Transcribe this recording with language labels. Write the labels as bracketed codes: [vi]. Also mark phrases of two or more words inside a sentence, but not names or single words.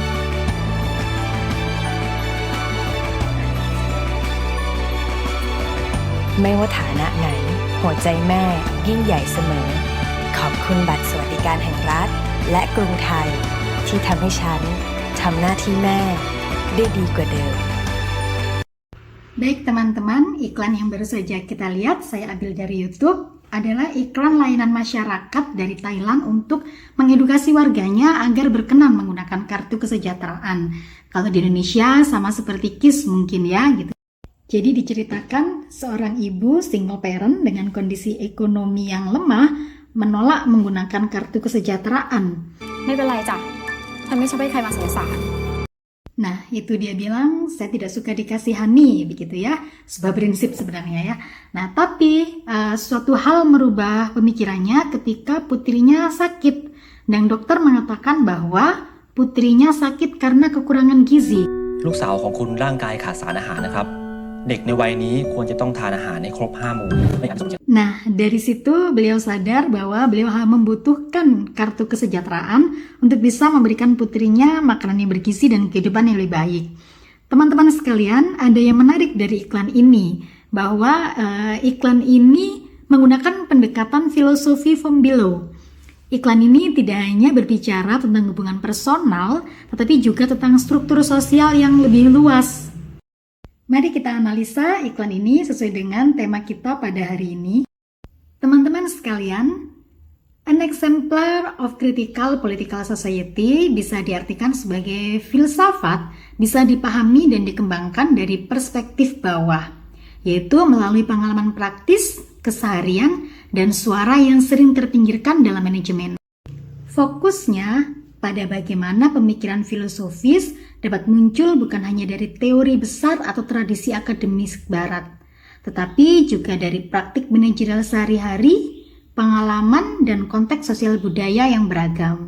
[th] ไม่ว่าฐานะไหน หัวใจแม่ยิ่งใหญ่เสมอ ขอบคุณบัตรสวัสดิการแห่งรัฐ และกรุงไทย ที่ทำให้ฉันทำหน้าที่แม่ได้ดีกว่าเดิม [id] Baik teman-teman, iklan yang baru saja kita lihat saya ambil dari YouTube. adalah iklan layanan masyarakat dari Thailand untuk mengedukasi warganya agar berkenan menggunakan kartu kesejahteraan. Kalau di Indonesia sama seperti KIS mungkin ya gitu. Jadi diceritakan seorang ibu [en] single parent [id] dengan kondisi ekonomi yang lemah menolak menggunakan kartu kesejahteraan. [th] ไม่เป็นไรจ้ะฉันไม่ชอบให้ใครมาสงสาร [id] Nah, itu dia bilang, saya tidak suka dikasihani, begitu ya. Sebuah prinsip sebenarnya ya. Nah, tapi suatu hal merubah pemikirannya ketika putrinya sakit. Dan dokter mengatakan bahwa putrinya sakit karena kekurangan gizi. [th] ลูกสาวของคุณร่างกายขาดสารอาหารนะครับ เด็กในวัยนี้ควรจะต้องทานอาหารให้ครบ5หมู่ไม่งั้นจะ [id] Nah, dari situ beliau sadar bahwa beliau membutuhkan kartu kesejahteraan untuk bisa memberikan putrinya makanan yang bergizi dan kehidupan yang lebih baik. Teman-teman sekalian, ada yang menarik dari iklan ini, bahwa iklan ini menggunakan pendekatan filosofi [en] from below. [id] Iklan ini tidak hanya berbicara tentang hubungan personal, tetapi juga tentang struktur sosial yang lebih luas. Mari kita analisa iklan ini sesuai dengan tema kita pada hari ini. Teman-teman sekalian, [en] an exemplar of critical political society [id] bisa diartikan sebagai filsafat, bisa dipahami dan dikembangkan dari perspektif bawah, yaitu melalui pengalaman praktis, keseharian, dan suara yang sering terpinggirkan dalam manajemen. Fokusnya pada bagaimana pemikiran filosofis dapat muncul bukan hanya dari teori besar atau tradisi akademis barat, tetapi juga dari praktik manajerial sehari-hari, pengalaman, dan konteks sosial budaya yang beragam.